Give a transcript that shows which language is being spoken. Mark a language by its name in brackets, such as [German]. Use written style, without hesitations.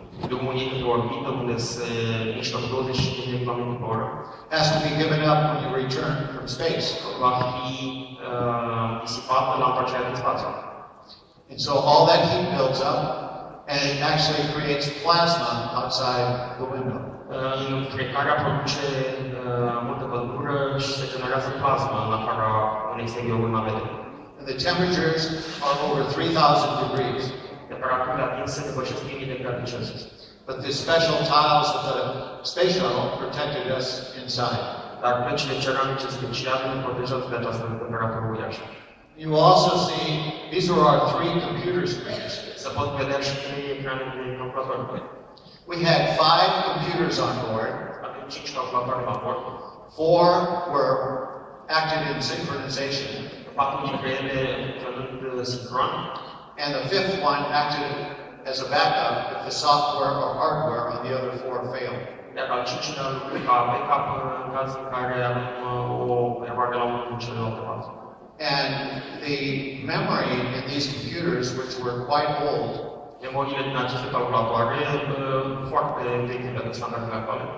[Romanian] drumul ei către orbită, unde se mișcă 25 de km pe oră, [English] has to be given up when you return from space. [Romanian] va fi disipată la întoarcerea din spațiu. [English] And so all that heat builds up, and it actually creates plasma outside the window. [Romanian] Frecarea produce multă căldură și se generează plasmă în afara, în exteriorul navetei. [English] And the temperatures are over 3,000 degrees. [Romanian] Temperaturile atinse depășesc 1000 de grade Celsius. [English] But the special tiles of the space shuttle protected us inside. [Romanian] Dar plăcile ceramice speciale ne protejează de această temperatură uriașă. [English] You will also see, these are our 3 computer screens. [Romanian] Se pot vedea și 3 ecrane de calculator. [English] We had 5 computers on board. [Romanian] Avem 5 calculatoare la bord. [English] 4 were acted in synchronization. [Romanian] 4 dintre ele funcționând sincron. [English] And the 5th one acted as a backup if the software or hardware on the other 4 failed. [Romanian] Iar al 5-lea lucru ca backup în caz în care avem o eroare la unul din celelalte părți. [English] And the memory in these computers, which were quite old, [Romanian] Memoriile din aceste calculatoare, foarte vechi pentru standardele actuale,